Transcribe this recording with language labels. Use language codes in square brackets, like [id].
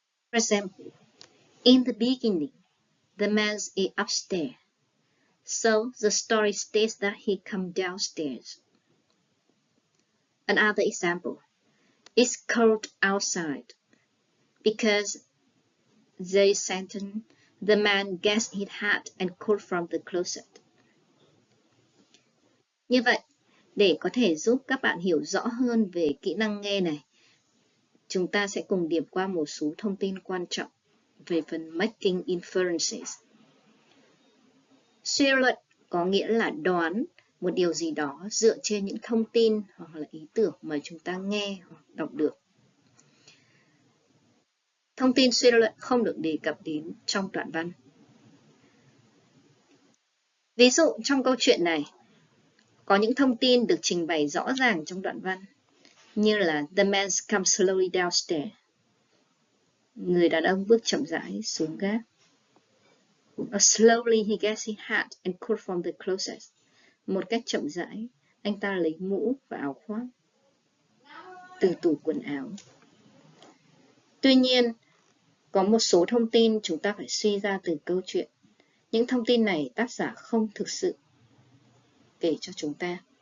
[en] For example, in the beginning, the man is upstairs, so the story states that he comes downstairs. Another example, it's cold outside, because the sentence, the man gets his hat and coat from the closet. [vi] Như vậy, để có thể giúp các bạn hiểu rõ hơn về kỹ năng nghe này, chúng ta sẽ cùng điểm qua một số thông tin quan trọng về phần making inferences. Suy luận có nghĩa là đoán một điều gì đó dựa trên những thông tin hoặc là ý tưởng mà chúng ta nghe hoặc đọc được. Thông tin suy luận không được đề cập đến trong đoạn văn. Ví dụ trong câu chuyện này, có những thông tin được trình bày rõ ràng trong đoạn văn, như là [en] the man comes slowly downstairs. [vi] Người đàn ông bước chậm rãi xuống gác. [en] Slowly he gets his hat and coat from the closet. [vi] Một cách chậm rãi, anh ta lấy mũ và áo khoác từ tủ quần áo. Tuy nhiên, có một số thông tin chúng ta phải suy ra từ câu chuyện. Những thông tin này tác giả không thực sự kể cho chúng ta.